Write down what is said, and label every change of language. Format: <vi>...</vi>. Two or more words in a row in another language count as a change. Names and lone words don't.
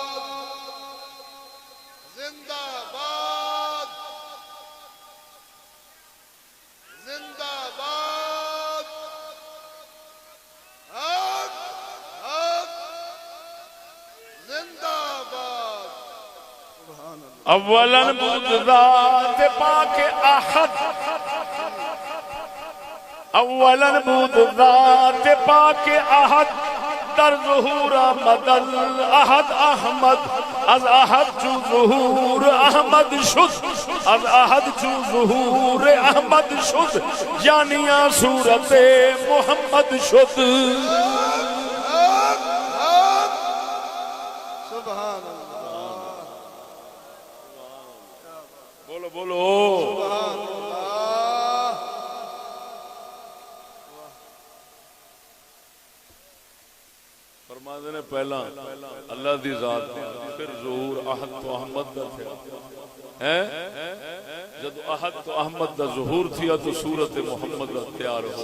<ur>زندہ باد زندہ باد حق حق زندہ باد</ur> <ar>سبحان اللہ</ar> <fa>اولا بود ذات پاک احد اولا بود ذات پاک احد در ظہور احمد احد احمد از احد چو ظہور احمد شد از احد چو ظہور احمد شد یعنی صورت محمد شد</fa> <ar>سبحان اللہ</ar> <ur>بولو بولو</ur> <ar>سبحان اللہ</ar> <skr>فرما دینے پہلا اللہ دی ذات پھر ظہور احد تو احمد دا تھا جب احد تو احمد دا ظہور تھیا تو صورت محمد دا تیار ہو</skr>